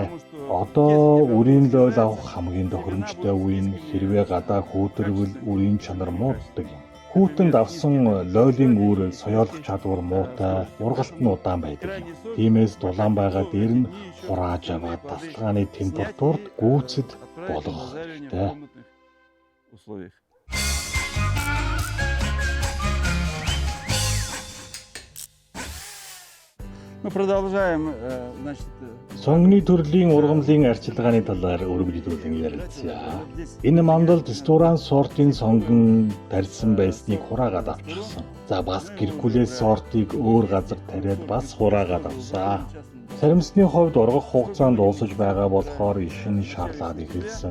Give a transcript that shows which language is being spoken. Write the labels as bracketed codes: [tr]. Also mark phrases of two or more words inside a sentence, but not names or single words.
[mn] Одоо үрийн лоол авах хамгийн тохиромжтой үе нь хэрвээ гадаа хүүтэрвэл үрийн чанар мууддаг юм. Хүүтэнд авсан лоолын үр соёолох чадвар муутай, ургалт нь удаан байдаг юм. Тиймээс дулаан байгаа дээр нь хурааж аваад тасалгааны температурт гүйцэд болгох хэрэгтэй. [ru] Мы продолжаем, значит... [mn] Сонгоны төрлийн ургамлын арчилгааны талаар өргөжлүүлэн ярилцъя. Энэ мандалд Сторан сортын сонгон тарьсан байсныг хураагаад авчихсан. За бас Геркулес сортыг өөр газар тариад бас хураагаад авсан. Саримсны хувьд ургах хугацаанд дуусаж байгаа болохоор ишин шаарлаад эхэлсэн.